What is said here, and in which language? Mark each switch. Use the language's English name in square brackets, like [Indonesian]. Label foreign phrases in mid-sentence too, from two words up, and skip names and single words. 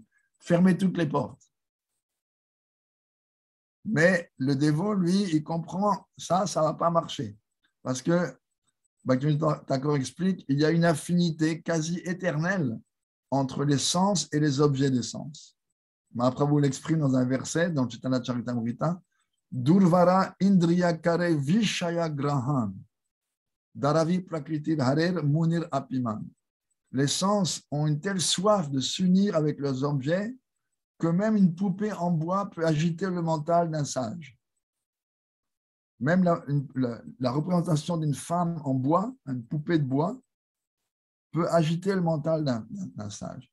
[French] Fermer toutes les portes. Mais le dévot, lui, il comprend ça ne va pas marcher. Parce que, Bhaktivinoda Thakur explique, il y a une affinité quasi éternelle entre les sens et les objets des sens. Mahaprabhu l'exprime dans un verset, dans Chaitanya Charitamrita, [Bangla] দুর্বার ইন্দ্রিয় করে বিষয় গ্রহণ, [Sanskrit] दारवी प्रकृति हरेर् मुनिर् अपिमन्. [French] Les sens ont une telle soif de s'unir avec leurs objets que même une poupée en bois peut agiter le mental d'un sage. Même la représentation d'une femme en bois, une poupée de bois, peut agiter le mental d'un sage.